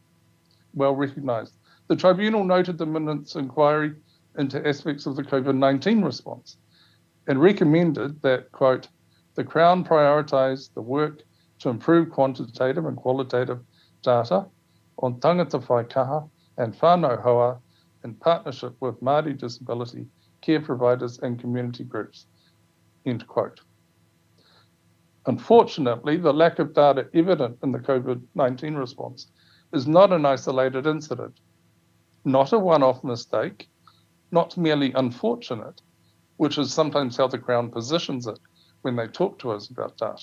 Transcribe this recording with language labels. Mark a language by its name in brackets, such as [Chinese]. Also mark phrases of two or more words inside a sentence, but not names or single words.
[English] The tribunal noted the minutes inquiry into aspects of the COVID-19 response and recommended that, quote, the Crown prioritise the work to improve quantitative and qualitative data on [Māori] tangata Paikaha [English] and [Māori] whānau hoa [English] in partnership with Māori disability care providers and community groups, end quote. Unfortunately, the lack of data evident in the COVID-19 response is not an isolated incident, not a one-off mistake, not merely unfortunate, which is sometimes how the Crown positions it when they talk to us about data.